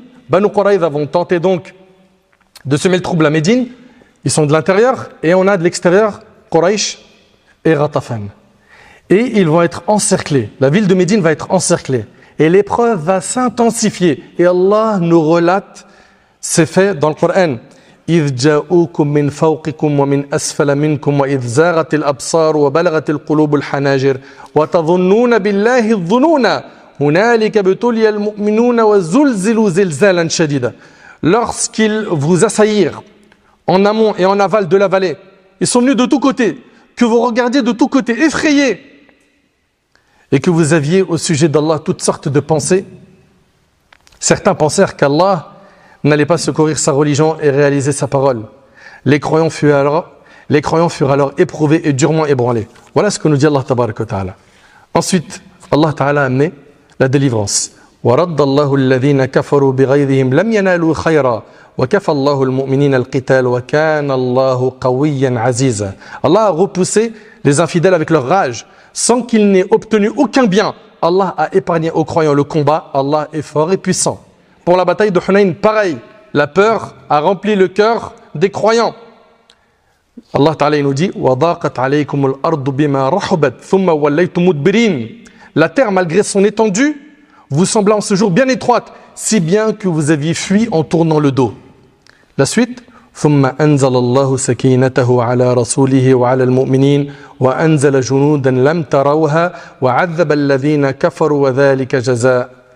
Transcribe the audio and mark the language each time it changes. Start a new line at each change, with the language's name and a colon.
French: Bani Quraïda vont tenter donc de semer le trouble à Médine. Ils sont de l'intérieur et on a de l'extérieur Quraysh et Ghatafan. Et ils vont être encerclés. La ville de Médine va être encerclée. Et l'épreuve va s'intensifier. Et Allah nous relate ces faits dans le Coran.
Arabic: إذ جاءوكم من فوقكم ومن أسفل منكم وإذ زاغت الأبصار وبلغت القلوب الحناجر وتظنون بالله الظنون هنالك ابتلي المؤمنون وزلزلوا زلزالا شديدا.
French: Lorsqu'ils vous assaillirent en amont et en aval de la vallée, ils sont venus de tous côtés, que vous regardiez de tous côtés, effrayés, et que vous aviez au sujet d'Allah toutes sortes de pensées. Certains pensèrent qu'Allah n'allait pas secourir sa religion et réaliser sa parole. Les croyants furent alors éprouvés et durement ébranlés. Voilà ce que nous dit Allah tabaraka wa ta'ala. Ensuite, Allah ta'ala a amené la délivrance.
Arabic: وَرَدَّ اللَّهُ الَّذِينَ كَفَرُوا بِغَيْظِهِمْ لَمْ يَنَالُوا خَيْرًا وَكَفَى اللَّهُ الْمُؤْمِنِينَ الْقِتَالَ وَكَانَ اللَّهُ قَوِيًّا عَزِيزًا.
French: Allah a repoussé les infidèles avec leur rage, sans qu'ils n'aient obtenu aucun bien. Allah a épargné aux croyants le combat. Allah est fort et puissant. Pour la bataille de Hunayn, pareil, la peur a rempli le cœur des croyants.
Arabic: Allah Ta'ala
French: nous dit
Arabic: وَضَاقَتْ عَلَيْكُمُ الْأَرْضُ بِمَا رَحُبَتْ ثُمَّ وَلَّيْتُمْ مُدْبِرِينَ.
French: La terre, malgré son étendue, vous sembla en ce jour bien étroite, si bien que vous aviez fui en tournant le dos. La suite
Arabic: ثُمَّ أَنزَلَ اللَّهُ سَكِينَتَهُ عَلَى رَسُولِهِ وَعَلَى الْمُؤْمِنِينَ وَأَنزَلَ جُنُودًا لَمْ تَرَوْهَا وَعَذَّبَ الَّذِينَ كَفَرُوا وَذَلِكَ جَزَاءُ